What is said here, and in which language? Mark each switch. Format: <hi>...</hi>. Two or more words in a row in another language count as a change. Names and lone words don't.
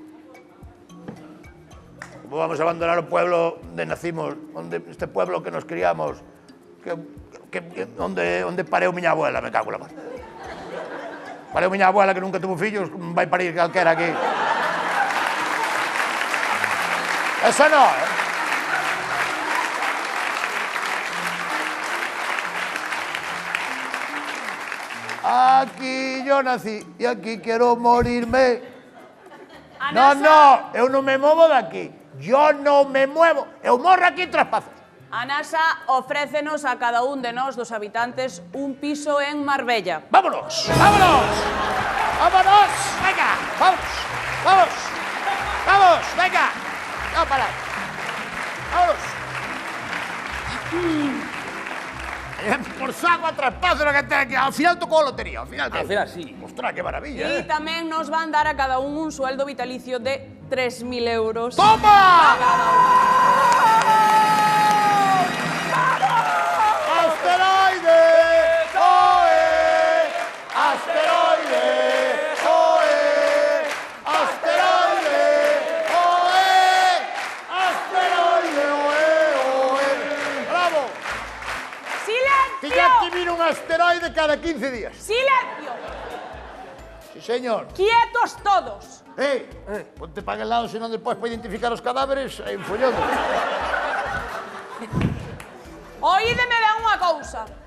<es>¿Cómo vamos a abandonar o pueblo donde nacimos, este pueblo que nos criamos,</es> <gl>onde pareu miña abuela,</gl> <es>me cago en la mar.</es> <gl>Pareu miña abuela que nunca tuvo fillos, vai parir calquera aquí.</gl> <es>Eso no, ¿eh? Aquí yo nací y aquí quiero morirme. A No, NASA, no,</es> <gl>eu non me movo daqui.</gl> <es>Yo non me muevo.</es> <gl>Eu morro aquí en Traspazos. A NASA ofrécenos a cada un de nós, dos habitantes, un piso en Marbella.</gl> <es>¡Vámonos! ¡Vámonos! ¡Vámonos! ¡Venga! ¡Vamos! ¡Vamos! ¡Vamos! ¡Venga! ¡No, para! ¡Vámonos! Por saco a Traspazos lo que ten aquí. Al final tocó lotería. Al final, Al final, sí. ¡Ostras, qué maravilla!</es> <gl>Y tamén nos van dar a cada un sueldo vitalicio de 3.000 euros.</gl> <es>¡Toma! ¡Asteroide! ¡Oe! ¡Asteroide! ¡Oe! ¡Asteroide! ¡Oe! ¡Asteroide! ¡Oe!</es> <gl>¡Bravo! Tiña que</gl> <es>¡Silencio!</es> <gl>vir un asteroide cada 15 días.</gl> <es>¡Silencio! Sí, señor. ¡Quietos todos!</es> <gl>Ponte para aquel lado, senón despois para identificar os cadáveres, hai un follón. Oídeme ben unha cousa.</gl>